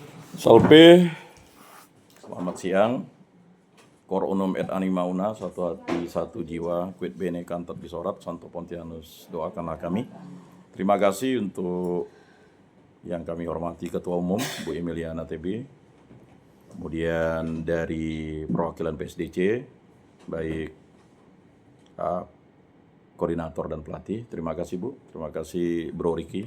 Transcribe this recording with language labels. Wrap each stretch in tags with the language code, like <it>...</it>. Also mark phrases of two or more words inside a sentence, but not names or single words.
<id>Salpe, selamat siang.</id> <la>Cor unum et anima una,</la> <id>satu hati, satu jiwa,</id> <la>quid bene cantat disorat, Santo Pontianus,</la> <id>doakanlah kami. Terima kasih untuk yang kami hormati Ketua Umum, Bu Emiliana TB, kemudian dari perwakilan PSDC, baik koordinator dan pelatih. Terima kasih Bu, terima kasih Bro Riki.</id>